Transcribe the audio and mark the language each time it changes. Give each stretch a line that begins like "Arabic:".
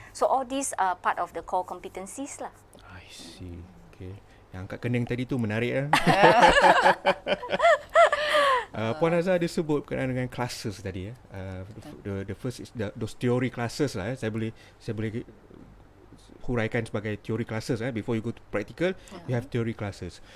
English: So all these are part of the core competencies lah. I see.
Malay: Okay. Yang angkat kening tadi tu menarik. Puan Azhar ada sebut berkenaan dengan classes tadi.
English: The first is those theory classes lah.
Malay: Saya boleh huraikan sebagai theory classes.
English: Before you go to practical, you have theory classes.